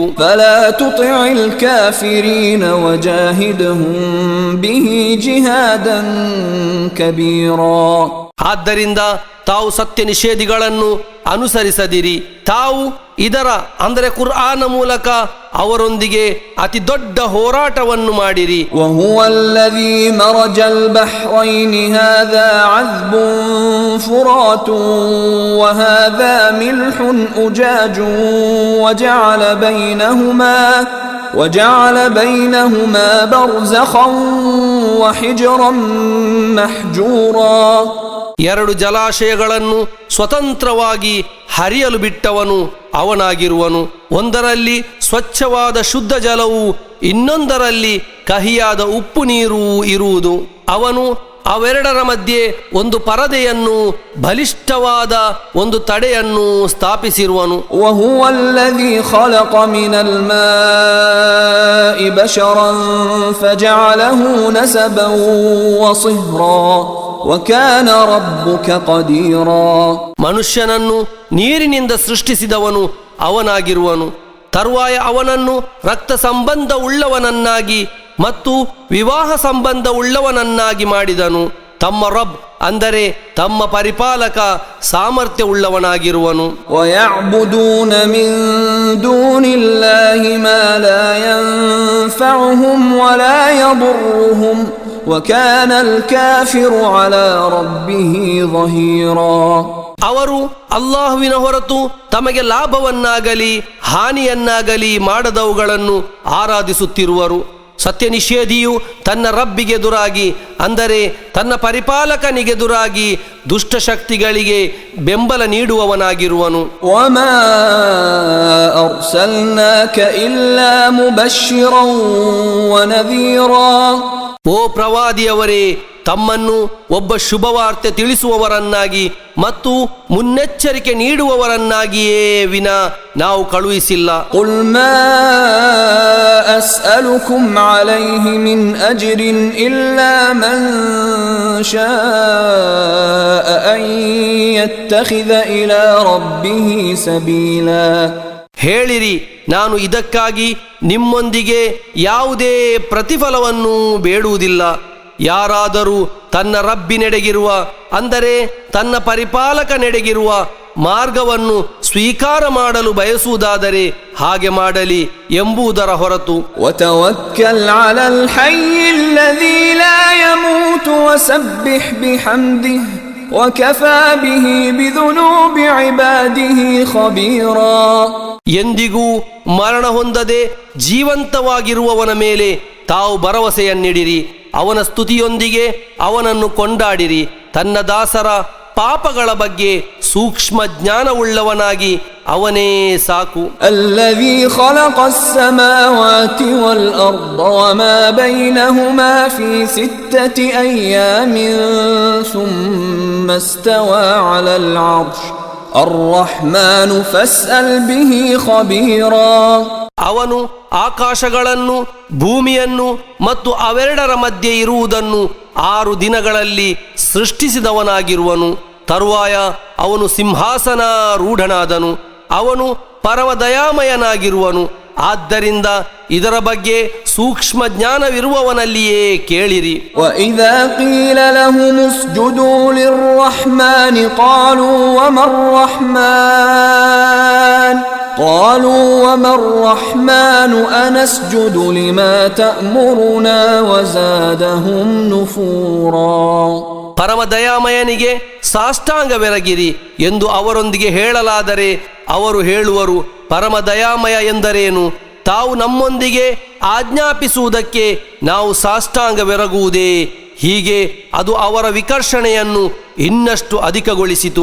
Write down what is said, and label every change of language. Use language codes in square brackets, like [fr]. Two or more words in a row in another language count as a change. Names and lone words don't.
[ar] فلا تطع الكافرين وجاهدهم به جهادا كبيرا. [kn] ಆದ್ದರಿಂದ ತಾವು ಸತ್ಯ ನಿಷೇಧಿಗಳನ್ನು ಅನುಸರಿಸದಿರಿ. ತಾವು ಇದರ ಅಂದರೆ ಕುರ್ಆನ್ ಮೂಲಕ ಅವರೊಂದಿಗೆ ಅತಿ ದೊಡ್ಡ ಹೋರಾಟವನ್ನು ಮಾಡಿರಿ. [ar] وهو الذي مرج البحرين هذا عذب فرات وهذا ملح أجاج وجعل بينهما برزخا وحجرا محجورا. [kn] ಎರಡು ಜಲಾಶಯಗಳನ್ನು ಸ್ವತಂತ್ರವಾಗಿ ಹರಿಯಲು ಬಿಟ್ಟವನು ಅವನಾಗಿರುವನು. ಒಂದರಲ್ಲಿ ಸ್ವಚ್ಛವಾದ ಶುದ್ಧ ಜಲವು, ಇನ್ನೊಂದರಲ್ಲಿ ಕಹಿಯಾದ ಉಪ್ಪು ನೀರು ಇರುವುದು. ಅವನು ಅವೆರಡರ ಮಧ್ಯೆ ಒಂದು ಪರದೆಯನ್ನು, ಬಲಿಷ್ಠವಾದ ಒಂದು ತಡೆಯನ್ನು ಸ್ಥಾಪಿಸಿರುವನು. [ar] وهو الذي خلق من الماء بشرا فجعله نسبا وصهرا وكان ربك قديرا. [kn] ಮನುಷ್ಯನನ್ನು ನೀರಿನಿಂದ ಸೃಷ್ಟಿಸಿದವನು ಅವನಾಗಿರುವನು. ತರುವಾಯ ಅವನನ್ನು ರಕ್ತ ಸಂಬಂಧ ಉಳ್ಳವನನ್ನಾಗಿ ಮತ್ತು ವಿವಾಹ ಸಂಬಂಧ ಉಳ್ಳವನನ್ನಾಗಿ ಮಾಡಿದನು. ತಮ್ಮ ರಬ್ ಅಂದರೆ ತಮ್ಮ ಪರಿಪಾಲಕ ಸಾಮರ್ಥ್ಯ ಉಳ್ಳವನಾಗಿರುವನು. [ar] وَيَعْبُدُونَ مِن دُونِ اللَّهِ مَا لَا يَنفَعُهُمْ وَلَا يَضُرُّهُمْ وَكَانَ الْكَافِرُ عَلَى رَبِّهِ ظَهِيرًا. [kn] ಅವರು ಅಲ್ಲಾಹುವಿನ ಹೊರತು ತಮಗೆ ಲಾಭವನ್ನಾಗಲಿ ಹಾನಿಯನ್ನಾಗಲಿ ಮಾಡದವುಗಳನ್ನು ಆರಾಧಿಸುತ್ತಿರುವರು. ಸತ್ಯ ನಿಷೇಧಿಯು ತನ್ನ ರಬ್ಬಿಗೆದುರಾಗಿ ಅಂದರೆ ತನ್ನ ಪರಿಪಾಲಕನಿಗೆದುರಾಗಿ ದುಷ್ಟಶಕ್ತಿಗಳಿಗೆ ಬೆಂಬಲ ನೀಡುವವನಾಗಿರುವನು. [ar] وَمَا أَرْسَلْنَاكَ إِلَّا مُبَشِّرًا وَنَذِيرًا. [kn] ಓ ಪ್ರವಾದಿಯವರೇ, ತಮ್ಮನ್ನು ಒಬ್ಬ ಶುಭವಾರ್ತೆ ತಿಳಿಸುವವರನ್ನಾಗಿ ಮತ್ತು ಮುನ್ನೆಚ್ಚರಿಕೆ ನೀಡುವವರನ್ನಾಗಿಯೇ ವಿನ ನಾವು ಕಳುಹಿಸಿಲ್ಲ. [ar] قُلْ مَا أَسْأَلُكُمْ عَلَيْهِ مِنْ أَجْرٍ إِلَّا مَنْ شَاءَ أَنْ يَتَّخِذَ إِلَى رَبِّهِ سَبِيلًا. [kn] ಹೇಳಿರಿ, ನಾನು ಇದಕ್ಕಾಗಿ ನಿಮ್ಮೊಂದಿಗೆ ಯಾವುದೇ ಪ್ರತಿಫಲವನ್ನು ಬೇಡುವುದಿಲ್ಲ. ಯಾರಾದರೂ ತನ್ನ ರಬ್ಬಿನೆಡೆಗಿರುವ ಅಂದರೆ ತನ್ನ ಪರಿಪಾಲಕನೆಡೆಗಿರುವ ಮಾರ್ಗವನ್ನು ಸ್ವೀಕಾರ ಮಾಡಲು ಬಯಸುವುದಾದರೆ ಹಾಗೆ ಮಾಡಲಿ ಎಂಬುದರ ಹೊರತು. [ar] وَتَوَكَّلْ عَلَى الْحَيِّ الَّذِي لَا يَمُوتُ وَسَبِّحْ بِحَمْدِهِ وَكَفَى بِهِ بِذُنُوبِ عِبَادِهِ خَبِيرًا. [kn] ಎಂದಿಗೂ ಮರಣ ಹೊಂದದೆ ಜೀವಂತವಾಗಿರುವವನ ಮೇಲೆ ತಾವು ಭರವಸೆಯನ್ನಿಡಿರಿ. ಅವನ ಸ್ತುತಿಯೊಂದಿಗೆ ಅವನನ್ನು ಕೊಂಡಾಡಿರಿ. ತನ್ನ ದಾಸರ ಪಾಪಗಳ ಬಗ್ಗೆ ಸೂಕ್ಷ್ಮ ಜ್ಞಾನವುಳ್ಳವನಾಗಿ ಅವನೇ ಸಾಕು. [ar] الذي خلق السماوات والأرض وما بينهما في 6 أيام ثم استوى على العرش الرحمن فاسأل به خبيرا. [kn] ಅವನು ಆಕಾಶಗಳನ್ನು, ಭೂಮಿಯನ್ನು ಮತ್ತು ಅವೆರಡರ ಮಧ್ಯೆ ಇರುವುದನ್ನು 6 ದಿನಗಳಲ್ಲಿ ಸೃಷ್ಟಿಸಿದವನಾಗಿರುವನು. ತರುವಾಯ ಅವನು ಸಿಂಹಾಸನ ರೂಢನಾದನು. ಅವನು ಪರಮ ದಯಾಮಯನಾಗಿರುವನು. ಆದ್ದರಿಂದ ಇದರ ಬಗ್ಗೆ ಸೂಕ್ಷ್ಮ ಜ್ಞಾನವಿರುವವನಲ್ಲಿಯೇ ಕೇಳಿರಿ. [ar] وَإِذَا قِيلَ لَهُمُ اسْجُدُوا لِلرَّحْمَنِ قَالُوا وَمَا الرَّحْمَنُ أَنَسْجُدُ لِمَا تَأْمُرُنَا وَزَادَهُمْ نُفُورًا. [kn] ಪರಮ ದಯಾಮಯನಿಗೆ ಸಾಷ್ಟಾಂಗವೆರಗಿರಿ ಎಂದು ಅವರೊಂದಿಗೆ ಹೇಳಲಾದರೆ ಅವರು ಹೇಳುವರು, ಪರಮ ದಯಾಮಯ ಎಂದರೇನು? ತಾವು ನಮ್ಮೊಂದಿಗೆ ಆಜ್ಞಾಪಿಸುವುದಕ್ಕೆ ನಾವು ಸಾಷ್ಟಾಂಗವೆರಗುವುದೇ? ಹೀಗೆ ಅದು ಅವರ ವಿಕರ್ಷಣೆಯನ್ನು ಇನ್ನಷ್ಟು ಅಧಿಕಗೊಳಿಸಿತು.